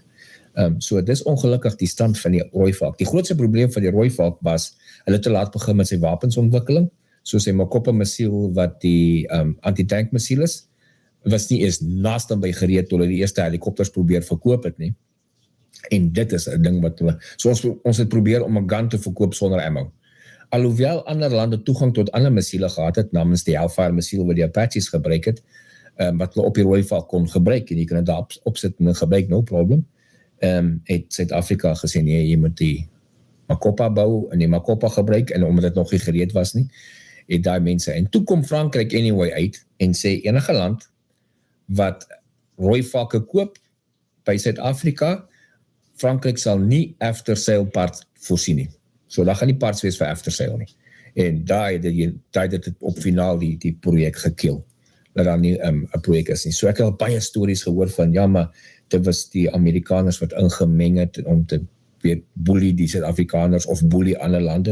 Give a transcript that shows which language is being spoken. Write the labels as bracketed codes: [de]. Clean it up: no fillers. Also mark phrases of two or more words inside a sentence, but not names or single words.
[af] So dis ongelukkig die stand van die rooi valk. Die grootste probleem van die rooi valk was, hulle te laat begin met sy wapensontwikkeling, soos sy Makopa missiel wat die anti-tank missiel is, was nie eens naaste by gereed toe hulle die eerste helikopters probeer verkoop het nie. En dit is 'n ding wat hulle, so ons het probeer om 'n gun te verkoop sonder ammo. Alhoewel ander lande toegang tot ander missiele gehad het, namens die Hellfire missiel wat die Apaches gebruik het, wat hulle op die rooi valk kon gebruik, en jy kan dit daar opsit en gebruik, [en] no problem, [af] het Suid-Afrika gesê, nee, jy moet die Makopa bou en die Makopa gebruik, en omdat dit nog nie gereed was nie, het daai mense, en toe kom Frankryk anyway uit, en sê enige land, wat rooi valke koop, by Suid-Afrika, Frankryk sal nie [en] after-sale parts [af] voorsien nie. So daar gaan nie parts wees vir after-sale nie. En daar het dit op finaal die projek gekill, dat daar nie 'n projek is nie. So ek het al baie stories gehoor van, ja, maar dit was die Amerikaners wat ingemeng het om te boelie die Suid-Afrikaners of boelie ander lande.